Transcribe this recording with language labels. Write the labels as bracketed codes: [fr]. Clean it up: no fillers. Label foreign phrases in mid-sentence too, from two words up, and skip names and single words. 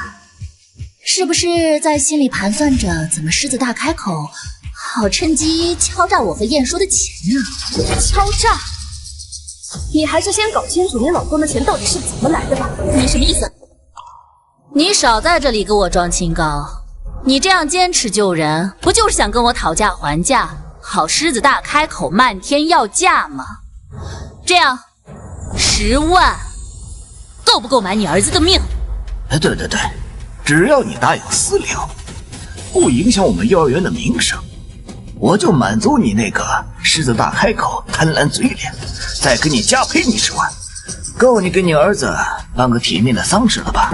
[zh] 是不是在心裡盤算着怎麼獅子大開口，好趁機敲詐我和晏殊的錢呢？敲詐？你還是先搞清楚你老公的錢到底是怎麼來的吧。你什麼意思？你少在這裡給我裝清高！你這樣堅持救人，不就是想跟我討價還價，好獅子大開口，漫天要價嗎？這樣，10萬夠不夠買你兒子的命？哎，對，只要你答应私了，不影響我們幼兒園的名聲，我就滿足你那个獅子大開口、貪婪嘴臉，再給你加賠你10萬，夠你給你兒子辦個體面的喪事了吧？